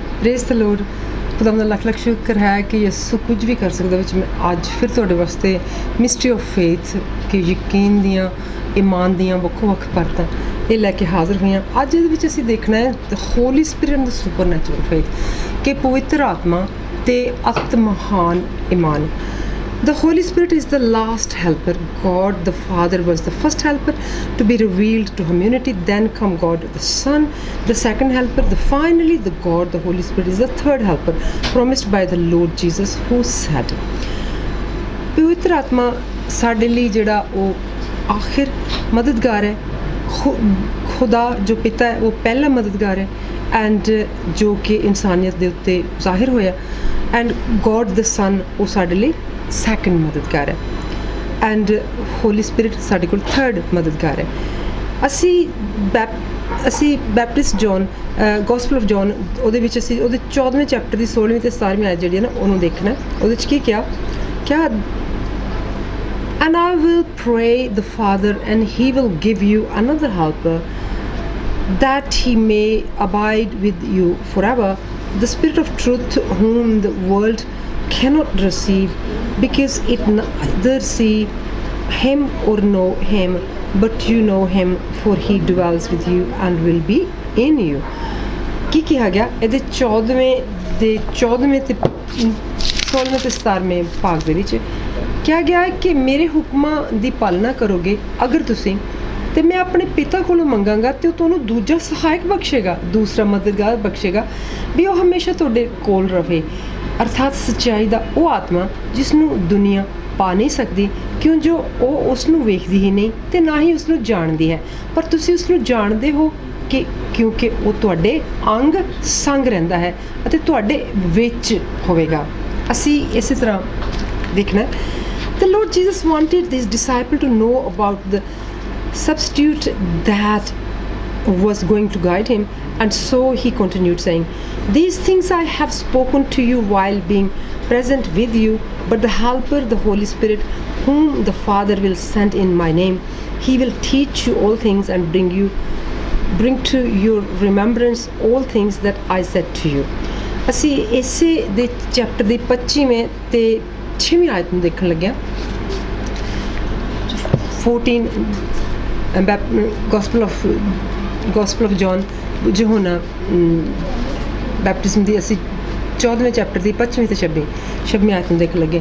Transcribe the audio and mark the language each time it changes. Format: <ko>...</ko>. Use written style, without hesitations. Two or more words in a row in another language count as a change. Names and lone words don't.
<en>Praise the Lord.</en> <pa>खुदा ਦਾ ਲੱਖ ਲੱਖ ਸ਼ੁਕਰ ਹੈ ਕਿ ਯਿਸੂ ਕੁਝ ਵੀ ਕਰ ਸਕਦਾ ਵਿੱਚ ਮੈਂ ਅੱਜ ਫਿਰ ਤੁਹਾਡੇ ਵਾਸਤੇ</pa> <en>mystery of faith</en> <pa>ਕਿ ਯਕੀਨ ਦੀਆਂ ਈਮਾਨ ਦੀਆਂ ਵੱਖੋ ਵੱਖ ਪਰਤਾਂ ਇਹ ਲੈ ਕੇ ਹਾਜ਼ਰ ਹੋਏ ਹਾਂ। ਅੱਜ ਇਹਦੇ ਵਿੱਚ ਅਸੀਂ ਦੇਖਣਾ ਹੈ</pa> <en>the Holy Spirit and the supernatural faith</en> <pa>ਕਿ ਪਵਿੱਤਰ ਆਤਮਾ ਤੇ ਅਤ ਮਹਾਨ ਈਮਾਨ।</pa> <en>The Holy Spirit is the last helper. God the Father was the first helper to be revealed to humanity. Then come God the Son, the second helper. Finally, the God, the Holy Spirit, is the third helper promised by the Lord Jesus, who said,</en> <pa>ਪਵਿੱਤਰ ਆਤਮਾ ਸਾਡੇ ਲਈ ਜਿਹੜਾ ਉਹ ਆਖਿਰ ਮਦਦਗਾਰ ਹੈ। ਖੁਦਾ ਜੋ ਪਿਤਾ ਹੈ ਉਹ ਪਹਿਲਾ ਮਦਦਗਾਰ ਹੈ ਐਂਡ ਜੋ ਕਿ ਇਨਸਾਨੀਅਤ ਦੇ ਉੱਤੇ ਜ਼ਾਹਿਰ ਹੋਇਆ ਐਂਡ</pa> <en>God the Son</en> <pa>ਉਹ ਸਾਡੇ ਲਈ ਸੈਕੰਡ ਮਦਦਗਾਰ ਹੈ ਐਂਡ</pa> <en>Holy Spirit</en> <pa>ਸਾਡੇ ਕੋਲ ਥਰਡ ਮਦਦਗਾਰ ਹੈ। ਅਸੀਂ ਬੈਪਟਿਸਟ ਜੌਨ ਗੋਸਪਲ ਆਫ ਜੌਨ ਉਹਦੇ ਵਿੱਚ ਅਸੀਂ ਉਹਦੇ 14ਵੇਂ ਚੈਪਟਰ ਦੀ 16ਵੀਂ ਤੇ 17ਵੀਂ ਆਇਤ ਜਿਹੜੀ ਹੈ ਨਾ ਉਹਨੂੰ ਦੇਖਣਾ। ਉਹਦੇ 'ਚ ਕੀ ਕਿਹਾ</pa> <en>And I will pray the Father and he will give you another helper that he may abide with you forever, the Spirit of truth whom the world cannot receive because it neither see him or know him, but you know him, for he dwells with you and will be in you।</en> <pa>ਕੀ ਕਿਹਾ ਗਿਆ ਇਹਦੇ 14ਵੇਂ ਤੇ 16ਵੇਂ ਤੇ 17ਵੇਂ ਭਾਗ ਦੇ ਵਿੱਚ ਕਿਹਾ ਗਿਆ ਹੈ ਕਿ ਮੇਰੇ ਹੁਕਮਾਂ ਦੀ ਪਾਲਣਾ ਕਰੋਗੇ ਅਗਰ ਤੁਸੀਂ ਤੇ ਮੈਂ ਆਪਣੇ ਪਿਤਾ ਕੋਲੋਂ ਮੰਗਾਂਗਾ ਤੇ ਉਹ ਤੁਹਾਨੂੰ ਦੂਜਾ ਸਹਾਇਕ ਬਖਸ਼ੇਗਾ, ਦੂਸਰਾ ਮਦਦਗਾਰ ਬਖਸ਼ੇਗਾ ਵੀ ਉਹ ਹਮੇਸ਼ਾ ਤੁਹਾਡੇ ਕੋਲ ਰਹੇ, ਅਰਥਾਤ ਸੱਚਾਈ ਦਾ ਉਹ ਆਤਮਾ ਜਿਸ ਨੂੰ ਦੁਨੀਆ ਪਾ ਨਹੀਂ ਸਕਦੀ ਕਿਉਂ ਜੋ ਉਹ ਉਸ ਨੂੰ ਵੇਖਦੀ ਹੀ ਨਹੀਂ ਤੇ ਨਾ ਹੀ ਉਸ ਨੂੰ ਜਾਣਦੀ ਹੈ, ਪਰ ਤੁਸੀਂ ਉਸ ਨੂੰ ਜਾਣਦੇ ਹੋ ਕਿ ਕਿਉਂਕਿ ਉਹ ਤੁਹਾਡੇ ਅੰਗ ਸੰਗ ਰਹਿੰਦਾ ਹੈ ਅਤੇ ਤੁਹਾਡੇ ਵਿੱਚ ਹੋਵੇਗਾ। ਅਸੀਂ ਇਸੇ ਤਰ੍ਹਾਂ ਦੇਖਣਾ</pa> <en>The Lord Jesus wanted his disciple to know about the substitute that was going to guide him, and so he continued saying, these things I have spoken to you while being present with you, but the helper, the Holy Spirit, whom the Father will send in my name, he will teach you all things and bring to your remembrance all things that I said to you।</en> <pa>ਅਸੀਂ ਇਸੇ ਦੇ ਚੈਪਟਰ ਦੀ 25ਵੇਂ ਤੇ 6ਵੀਂ ਆਇਤ ਨੂੰ ਦੇਖਣ ਲੱਗਿਆ। 14 ਗੋਸਪਲ ਆਫ ਜੌਨ ਯਹੋਨਾ ਬੈਪਟਿਜ਼ਮ ਦੀ ਅਸੀਂ 14ਵੇਂ ਚੈਪਟਰ ਦੀ 25ਵੀਂ ਤੇ 26ਵੀਂ ਆਇਤ ਨੂੰ ਦੇਖਣ ਲੱਗੇ।</pa>